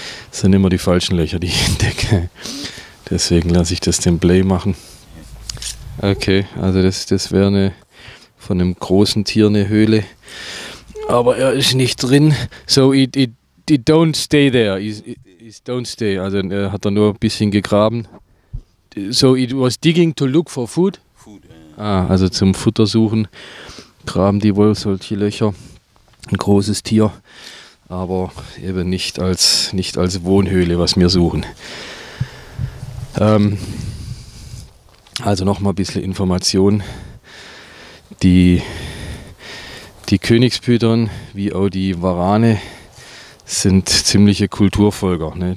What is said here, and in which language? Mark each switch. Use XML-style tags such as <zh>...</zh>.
<de>Das sind immer die falschen Löcher, die ich entdecke. Deswegen lasse ich das dem Blay machen. Okay, also das wäre von einem großen Tier eine Höhle. Aber er ist nicht drin.</de> <en>So, it don't stay there. It don't stay.</en> <de>Also er hat da nur ein bisschen gegraben.</de> <en>So, it was digging to look for food? Food, yeah.</en> <de>Also zum Futter suchen graben die wohl solche Löcher. Ein großes Tier. Aber eben nicht als Wohnhöhle, was wir suchen. Also nochmal ein bisschen Information. Die Königspython wie auch die Warane sind ziemliche Kulturvölker. Ne?</de>